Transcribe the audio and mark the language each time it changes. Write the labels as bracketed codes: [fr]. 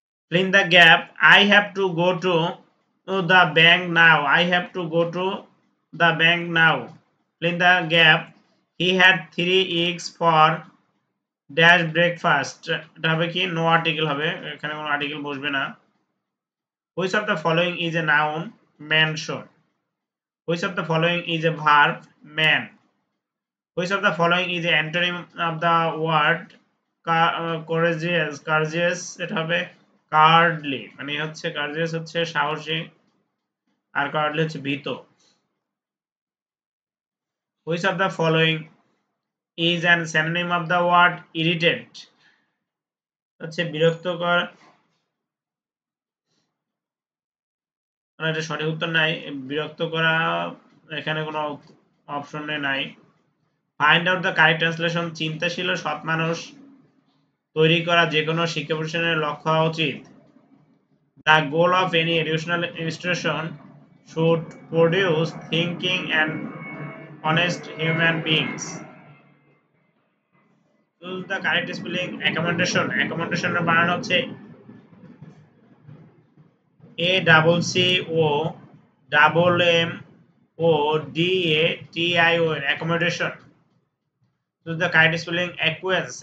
[en] Fill in the gap. I have to go to the bank now. I have to go to the bank now. Fill in the gap. He had 3 eggs for dash breakfast. [bn] এটা হবে কি? No article হবে, এখানে কোনো article বসবে না। [en] Which of the following is a noun? Mansion. Which of the following is a verb? Man. Which of the following is an antonym of the word courageous? Courageous [bn] এটা হবে কার্ডলি মানে হচ্ছে কার্ডিয়াস হচ্ছে সাহসী আর কার্ডলি হচ্ছে ভীত। [en] Which of the following is an synonym of the word irritate? [bn] হচ্ছে বিরক্তকর। এটা সঠিক উত্তর নাই। বিরক্ত করা এখানে কোনো অপশনে নাই। [en] Find out the correct translation. [bn] চিন্তাশীল ও সৎ মানুষ তৈরি করা যে কোনো শিক্ষা প্রতিষ্ঠানের লক্ষ্য হওয়া উচিত। [en] The goal of any educational institution should produce thinking and honest human beings. Choose the correct spelling. Accommodation. Accommodation [bn] এর বানান হচ্ছে [en] ACCOMMODATION accommodation. Choose the correct spelling. Acquaintance.